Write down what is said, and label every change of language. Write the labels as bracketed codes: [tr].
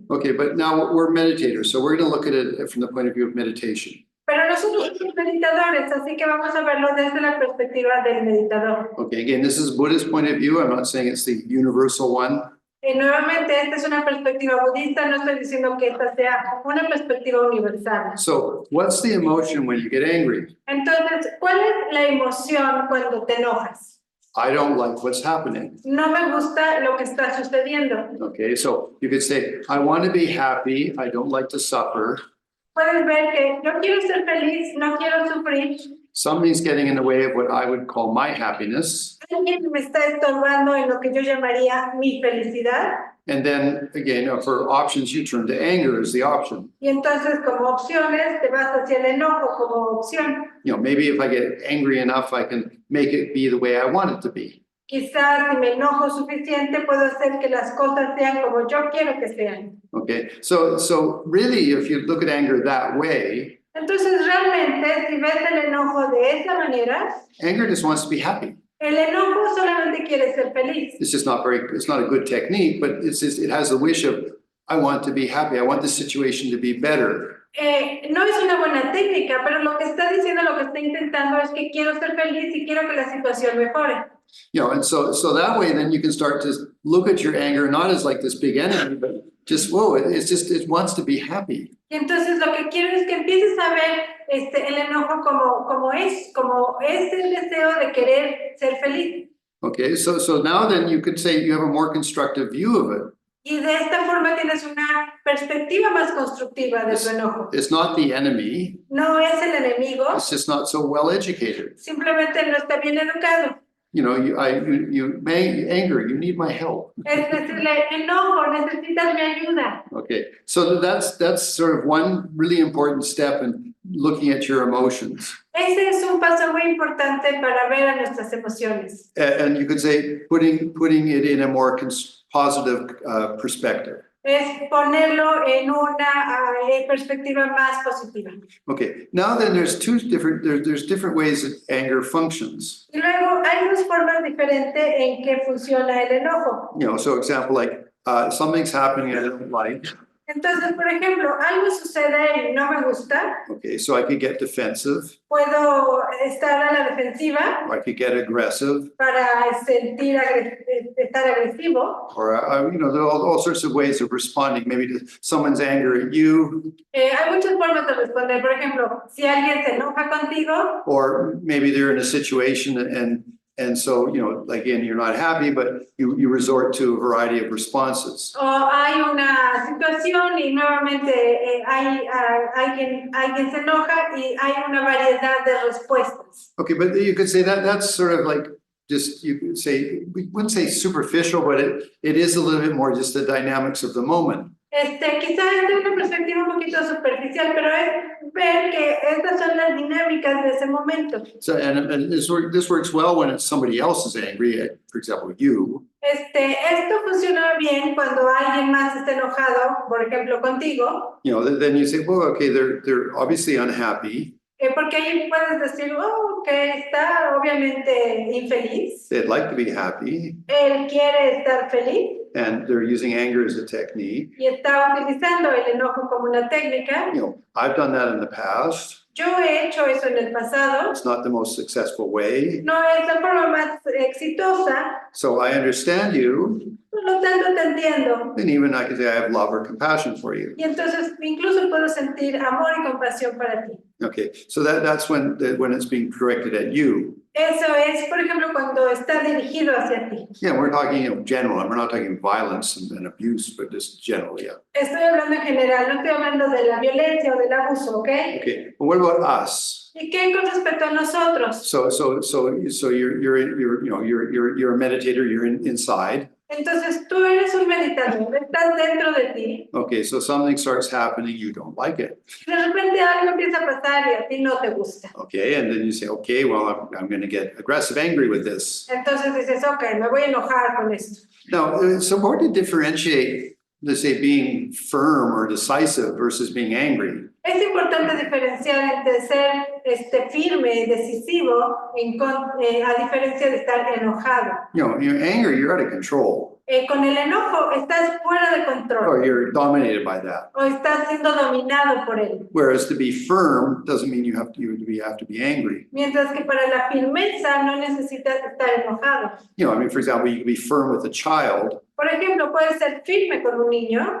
[en] Okay, but now we're meditators, so we're going to look at it from the point of view of meditation. [es] Pero nosotros somos meditadores, así que vamos a verlo desde la perspectiva del meditador. [en] Okay, again, this is Buddhist point of view. I'm not saying it's the universal one. [es] Nuevamente, esta es una perspectiva budista, no estoy diciendo que esta sea una perspectiva universal. [en] So, what's the emotion when you get angry? [es] Entonces, ¿cuál es la emoción cuando te enojas? [en] I don't like what's happening. [es] No me gusta lo que está sucediendo. [en] Okay, so you could say, I want to be happy. I don't like to suffer. [es] Puedes ver que yo quiero ser feliz, no quiero sufrir. [en] Somebody's getting in the way of what I would call my happiness. [es] Alguien me está estorbando en lo que yo llamaría mi felicidad. [en] And then again, for options, you turn to anger as the option. [es] Y entonces, como opciones, te vas hacia el enojo como opción. [en] Maybe if I get angry enough, I can make it be the way I want it to be. [es] Quizás si me enojo suficiente, puedo hacer que las cosas sean como yo quiero que sean. [en] Okay, so really, if you look at anger that way, [es] entonces realmente, si ves el enojo de esa manera, [en] anger just wants to be happy. [es] El enojo solamente quiere ser feliz. [en] It's not a good technique, but it has the wish of, I want to be happy. I want the situation to be better. [es] No es una buena técnica, pero lo que está diciendo, lo que está intentando es que quiero ser feliz y quiero que la situación mejore. [en] And so that way, then you can start to look at your anger not as like this big enemy, but just, it wants to be happy. [es] Y entonces lo que quiero es que empieces a ver el enojo como es el deseo de querer ser feliz. [en] Okay, so now then you could say you have a more constructive view of it. [es] Y de esta forma tienes una perspectiva más constructiva de tu enojo. [en] It's not the enemy. [es] No es el enemigo. [en] It's just not so well educated. [es] Simplemente no está bien educado. [en] Anger, you need my help. [es] Es decirle, enojo, necesitas mi ayuda. [en] Okay, so that's sort of one really important step in looking at your emotions. [es] Ese es un paso muy importante para ver a nuestras emociones. [en] And you could say putting it in a more positive perspective. [es] Es ponerlo en una perspectiva más positiva. [en] Okay, now then there's different ways that anger functions. [es] Y luego hay dos formas diferentes en que funciona el enojo. [en] So example like something's happening I don't like. [es] Entonces, por ejemplo, algo sucede y no me gusta. [en] Okay, so I could get defensive. [es] Puedo estar a la defensiva. [en] Or I could get aggressive. [es] Para estar agresivo. [en] Or there are all sorts of ways of responding, maybe to someone's anger at you. [es] Hay muchas formas de responder. Por ejemplo, si alguien se enoja contigo. [en] Or maybe they're in a situation and so, again, you're not happy, but you resort to a variety of responses. [es] O hay una situación y nuevamente alguien se enoja y hay una variedad de respuestas. [en] Okay, but you could say that's sort of like you could say, we wouldn't say superficial, but it is a little bit more just the dynamics of the moment. [es] Quizás es de una perspectiva un poquito superficial, pero es ver que estas son las dinámicas de ese momento. [en] So, and this works well when it's somebody else is angry, for example, you. [es] Esto funciona bien cuando alguien más está enojado, por ejemplo, contigo. [en] Then you say, well, okay, they're obviously unhappy. [es] Porque ahí puedes decir, que está obviamente infeliz. [en] They'd like to be happy. [es] Él quiere estar feliz. [en] And they're using anger as a technique. [es] Y está utilizando el enojo como una técnica. [en] I've done that in the past. [es] Yo he hecho eso en el pasado, [en] It's not the most successful way. [es] no es la forma más exitosa, [en] So I understand you, [es] por lo tanto te entiendo. [en] and even I can say I have love or compassion for you. [es] Y entonces incluso puedo sentir amor y compasión para ti. [en] Okay, so that's when it's being directed at you. [es] Eso es, por ejemplo, cuando está dirigido hacia ti. [en] Yeah, we're talking, general, and we're not talking violence and abuse, but just generally, yeah. [es] Estoy hablando en general, no estoy hablando de la violencia o del abuso, ¿ok? [en] Okay, but what about us? [es] ¿Y qué con respecto a nosotros? [en] So you're a meditator, you're inside. [es] Entonces tú eres un meditador, estás dentro de ti, [en] Okay, so something starts happening, you don't like it. [es] y de repente algo empieza a pasar y a ti no te gusta. [en] Okay, and then you say, okay, well, I'm going to get aggressive, angry with this. [es] Entonces dices, ok, me voy a enojar con esto. [en] Now, it's important to differentiate, let's say, being firm or decisive versus being angry. [es] Es importante diferenciar entre ser firme y decisivo a diferencia de estar enojado. [en] You're angry, you're out of control, [es] Con el enojo estás fuera de control [en] or you're dominated by that. [es] o estás siendo dominado por él. [en] Whereas to be firm doesn't mean you have to be angry. [es] Mientras que para la firmeza no necesitas estar enojado. [en] For example, you can be firm with a child, [es] Por ejemplo, puedes ser firme con un niño,